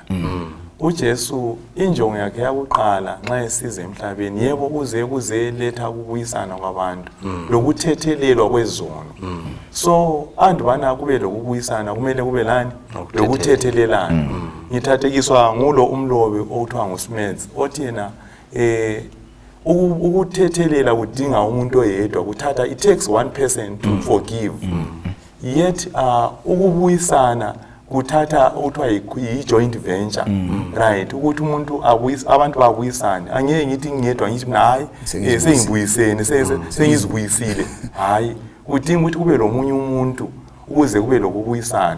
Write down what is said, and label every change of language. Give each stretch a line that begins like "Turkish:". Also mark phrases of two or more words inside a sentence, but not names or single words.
North Ndebele: uJesu injongo yakhe yakuqala nxa esize emhlabeni yebo kuze letha ukubuyisana kwabantu lokuthethelelwa kwezono. So andubana kube lokubuyisana kumele kube lani lokuthethelelana. Ngithathekiswa ngulo umlobi okuthiwa nguSmith othi yena ukuthethelela kudinga umuntu oyedwa, kuthatha
English: it takes one person to forgive.
North Ndebele: Yet ukubuyisana kuthatha okuthiwa yi-
English: joint venture,
North Ndebele: right? Ukuthi umuntu abantu babuyisane. Angeke ngithi ngiyedwa ngithi hayi sengibuyisene sengizibuyisile. Hayi, kudinga ukuthi kube lomunye umuntu ukuze kube lokubuyisana.